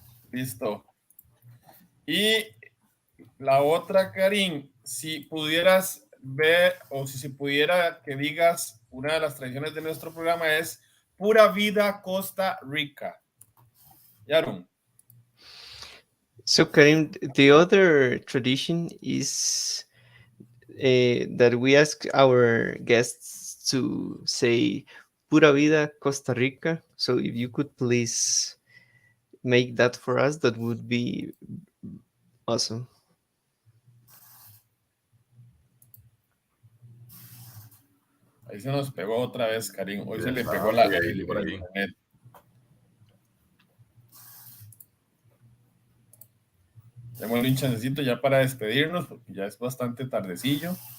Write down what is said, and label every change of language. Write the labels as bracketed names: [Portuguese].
[Spanish] Listo. Y la otra, Karim, si pudieras ver o si se pudiera que digas una de las tradiciones de nuestro programa es Pura Vida Costa Rica. Yaron. [English] So, Karim, the other tradition is that we ask our guests to say Pura Vida Costa Rica. So, if you could please make that for us, that would be awesome. [Spanish] Ahí se nos pegó otra vez, Karim. Hoy se le pegó la internet. Démosle un chancecito ya para despedirnos, porque ya es bastante tardecillo.